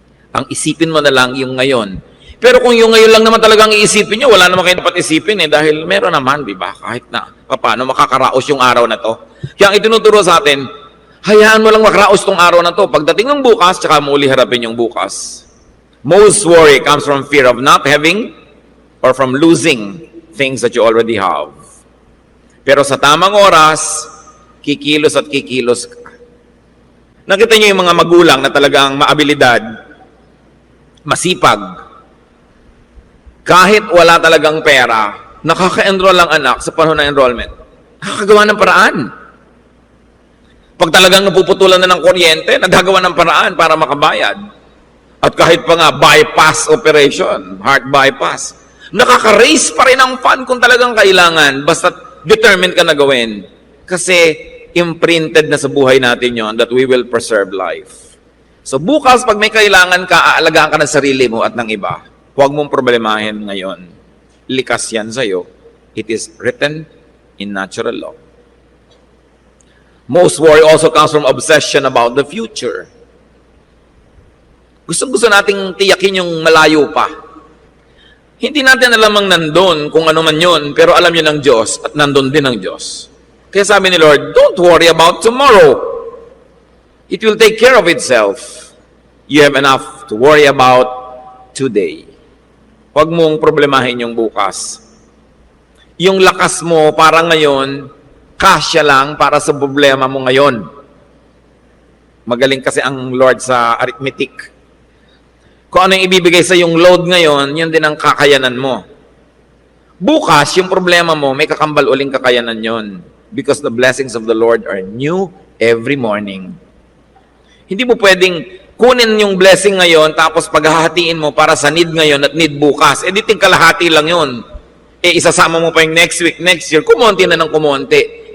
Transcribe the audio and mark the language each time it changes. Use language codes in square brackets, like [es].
[tl] Ang isipin mo na lang yung ngayon. Pero kung yung ngayon lang naman talagang iisipin nyo, wala naman kayo dapat isipin dahil meron naman, di ba? Kahit na paano makakaraos yung araw na to. Kaya ang itinuturo sa atin, hayaan mo lang makaraos tong araw na to. Pagdating ng bukas, tsaka mo uli harapin yung bukas. [en] Most worry comes from fear of not having or from losing things that you already have. [tl] Pero sa tamang oras, kikilos at kikilos ka. Nakita niyo yung mga magulang na talagang maabilidad, masipag. Kahit wala talagang pera, nakaka-enroll ang anak sa panahon ng enrollment. Nakakagawa ng paraan. Pag talagang napuputulan na ng kuryente, nagagawa ng paraan para makabayad. At kahit pa nga bypass operation, heart bypass, nakaka-raise pa rin ang fund kung talagang kailangan, basta determined ka na gawin. Kasi imprinted na sa buhay natin yon [en] that we will preserve life. [tl] So bukas, pag may kailangan ka, aalagaan ka ng sarili mo at ng iba. Huwag mong problemahin ngayon. Likas yan sa'yo. [en] It is written in natural law. Most worry also comes from obsession about the future. [tl] Gusto nating tiyakin yung malayo pa. Hindi natin alam ang nandun kung ano man yun, pero alam yun ng Diyos at nandun din ng Diyos. Kaya sabi ni Lord, [en] don't worry about tomorrow. It will take care of itself. You have enough to worry about today. [tl] Huwag mong problemahin yung bukas. Yung lakas mo para ngayon, kasya lang para sa problema mo ngayon. Magaling kasi ang Lord sa arithmetic. Kung ano yung ibibigay sa yung load ngayon, yun din ang kakayanan mo. Bukas, yung problema mo, may kakambal uling kakayanan yon. [en] Because the blessings of the Lord are new every morning. [tl] Hindi mo pwedeng kunin yung blessing ngayon, tapos paghahatiin mo para sa need ngayon at need bukas. Eh, di kalahati lang yun. Eh, isasama mo pa yung next week, next year, kumonti na ng kumonti.